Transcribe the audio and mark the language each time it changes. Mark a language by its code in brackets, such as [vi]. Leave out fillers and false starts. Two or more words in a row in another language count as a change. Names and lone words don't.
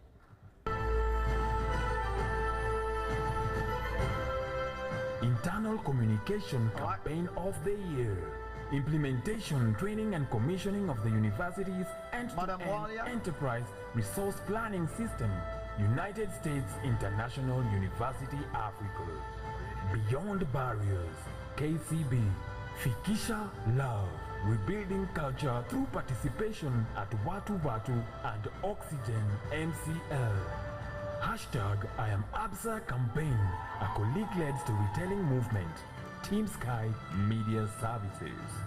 [en] Internal Communication Campaign of the Year. Implementation, training and commissioning of the university's end-to-end enterprise resource planning system. United States International University Africa. Beyond Barriers. KCB. Fikisha Love. Rebuilding culture through participation at Watu Watu and Oxygen MCL. Hashtag I am ABSA campaign, a colleague-led storytelling movement. Team Sky Media Services.